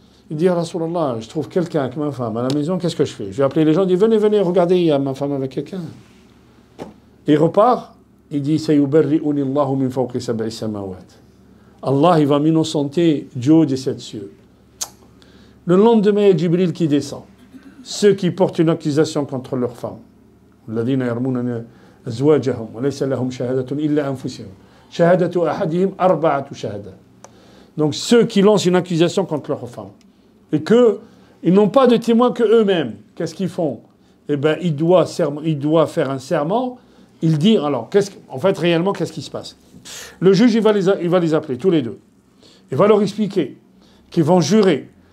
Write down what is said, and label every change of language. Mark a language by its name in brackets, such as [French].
[French] Il dit, Rasulallah, je trouve quelqu'un avec ma femme à la maison, qu'est-ce que je fais? Je vais appeler les gens, il dit, venez, venez, regardez, il y a ma femme avec quelqu'un. Il repart, il dit, [Arabic] Sayubarri'uni Allahu min fawqi sab'i samawat. [French] Allah, il va m'innocenter du haut des 7 cieux. Le lendemain, il y a Jibril qui descend. Ceux qui portent une accusation contre leurs femmes. [Arabic] الذين يرمون أزواجهم وليس لهم شهادة إلا أنفسهم. شهادة أحدهم 4 شهادات. [French] Donc ceux qui lancent une accusation contre leurs femmes. Et qu'ils n'ont pas de témoins que eux-mêmes. Qu'est-ce qu'ils font? Eh bien, il doit faire un serment. Il dit, alors, en fait, réellement, qu'est-ce qui se passe? Le juge, il va les appeler, tous les deux. Il va leur expliquer qu'ils vont jurer.